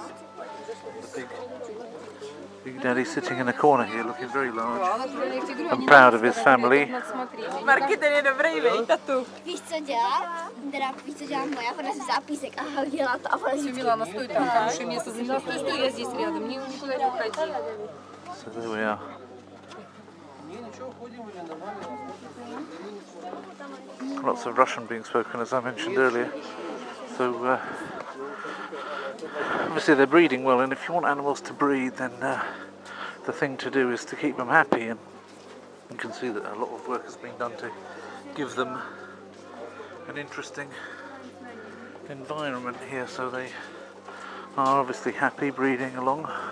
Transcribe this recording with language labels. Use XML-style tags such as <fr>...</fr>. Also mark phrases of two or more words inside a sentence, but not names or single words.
<en>The big daddy sitting in a corner here, looking very large and proud of his family.</en> <cs>Víš, co dělá? Teda víš, co dělá moja, ona si zápísek a dělá to a ona si</cs> <ru>Milana, sтой там, хорошее место заняла. Стой, я здесь рядом, никуда не уходи.</ru> <en>So there we are. Lots of Russian being spoken, as I mentioned earlier. So obviously they're breeding well, and if you want animals to breed, then the thing to do is to keep them happy, and you can see that a lot of work has been done to give them an interesting environment here, so they are obviously happy breeding along.</en>